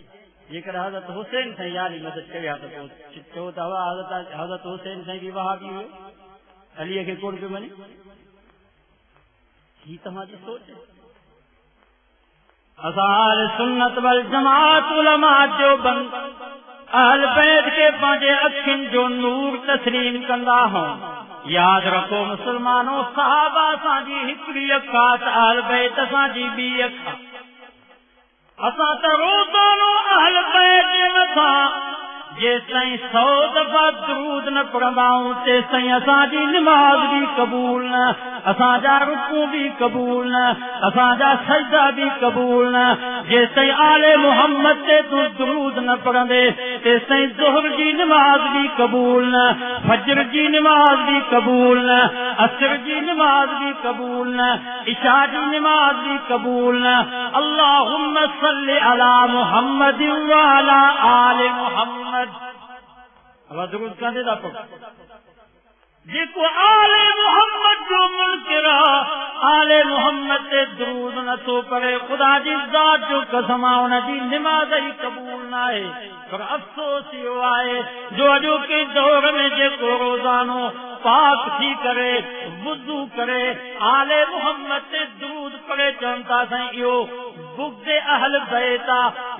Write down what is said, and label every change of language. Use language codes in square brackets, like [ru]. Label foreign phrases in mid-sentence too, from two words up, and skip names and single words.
[sd] जेकर हज़रत हुसैन साईं या अली मदद कया त पोइ चओ त हज़रत हुसैन साईं बि वहाबी हुयो, अलीअ खे कोन पियो मञे। ही तव्हांजी सोच है। असां सुन्नत वल जमात उलमा जो बंद अहल बैत के पंहिंजे अखियुनि जो नूर तस्लीम कंदा हूं। याद रखो मुसलमानों, सहाबा असांजी हिकिड़ी अख आहे त अहल बैत असांजी ॿी अख आहे। असां त रोज़ानो अहल बैत जे मथां जेसिताईं 100 दफ़ा दरूद न पढ़ंदाऊं तेसिताईं असांजी निमाज़ बि क़बूल न, असांजा रुकू बि क़बूल न, असांजा सजदा बि क़बूल न। जेसिताईं आले मोहम्मद ते तूं दरूद न पढ़ंदे तेसिताईं ज़ुहर जी निमाज़ बि क़बूल न, फजर जी निमाज़ बि क़बूल न, असर जी निमाज़ बि क़बूल न, इशा जी निमाज़ बि क़बूल न। [ar] اللهم صل على محمد وعلى آل محمد. [sd] अब दरूद कंदे था पढ़ो। जेको आले मोहम्मद जो मुनकिर आले मोहम्मद ते दरूद नथो पढ़े, ख़ुदा जी ज़ात जो कसम आहे हुनजी निमाज़ ई क़बूल न आहे। पर अफ़सोस इहो आहे जो अॼोके दौर में जेको रोज़ानो पाक थी करे वुज़ू करे आले मोहम्मद ते दरूद पढ़े चवनि था साईं इहो बुग़्ज़ अहल बैत आहे।